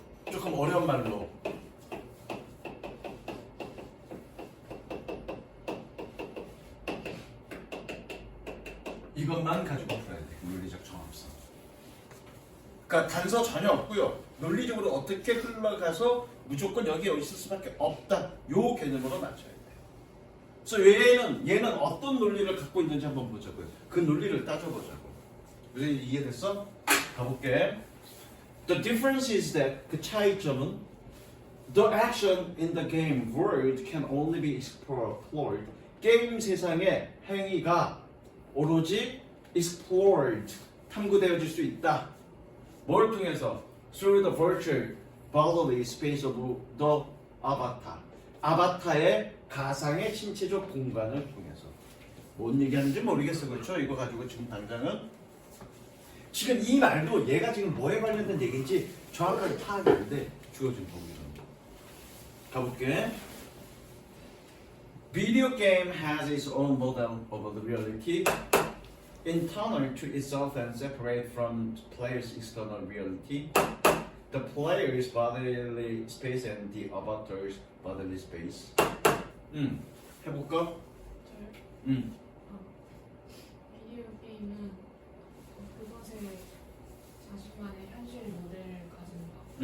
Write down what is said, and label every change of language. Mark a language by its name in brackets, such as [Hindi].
[Korean] 조금 어려운 말로 이것만 가지고 풀어야 돼. 논리적 정합성. 그러니까 단서 전혀 없고요. 논리적으로 어떻게 흘러가서 무조건 여기에 있을 수밖에 없다. 요 개념으로 맞춰야 돼. 그래서 얘는 어떤 논리를 갖고 있는지 한번 보자고요. 그 논리를 따져보자고. 그래서 이해됐어? 가볼게. [English] The difference is that [Korean] 그 차이점은 [English] the action in the game world can only be explored. [Korean] 게임 세상의 행위가 오로지 [English] explored [Korean] 탐구되어질 수 있다. 뭘 통해서? [English] Through the virtual bodily space of the avatar. [Korean] 아바타의 가상의 신체적 공간을 통해서. 뭔 얘기하는지 모르겠어. 그렇죠? 이거 가지고 지금 당장은 지금 이 말도 얘가 지금 뭐에 관련된 얘기인지 정확하게 파악이 안 돼. 주어진 범위는. 가볼게. [English] Video game has its own model of the reality, internal to itself and separate from player's external reality. The player's bodily space and the avatar's bodily space. [Korean] 해볼까? 저요? 비디오 게임은 그것의 자신만의 현실 모델을 가진다.